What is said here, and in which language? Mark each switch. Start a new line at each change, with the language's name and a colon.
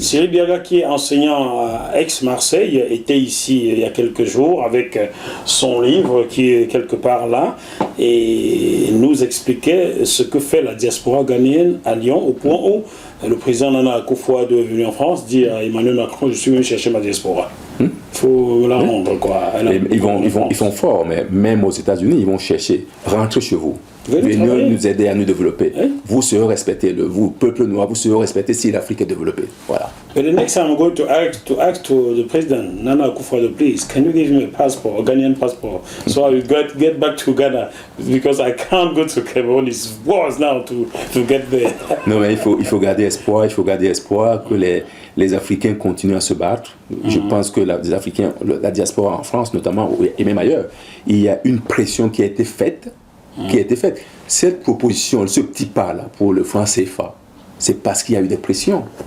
French: Cyril Bianga, qui est enseignant à Aix-Marseille, était ici il y a quelques jours avec son livre qui est quelque part là et nous expliquait ce que fait la diaspora ghanéenne à Lyon, au point où le président Nana Akufo-Addo est venu en France, dit à Emmanuel Macron, je suis venu chercher ma diaspora. Il faut la rendre, quoi. Ils font fort, mais même aux États-Unis, ils vont chercher, rentrez chez vous. Venez nous aider à nous développer. Vous serez respectés, vous, peuple noir, vous serez respectés si l'Afrique est développée. Voilà.
English: But the next time I'm going to ask to the president, Nana Akufo-Addo, please, can you give me a passport, a Ghanaian passport, so I will get back to Ghana, because I can't go to Cameroon. It's worse now to get there.
French: Non, mais il faut garder espoir, que les Africains continuent à se battre. Je pense que les Africains, la diaspora en France notamment, et même ailleurs, il y a une pression qui a été faite. Cette proposition, ce petit pas là pour le franc CFA, c'est parce qu'il y a eu des pressions.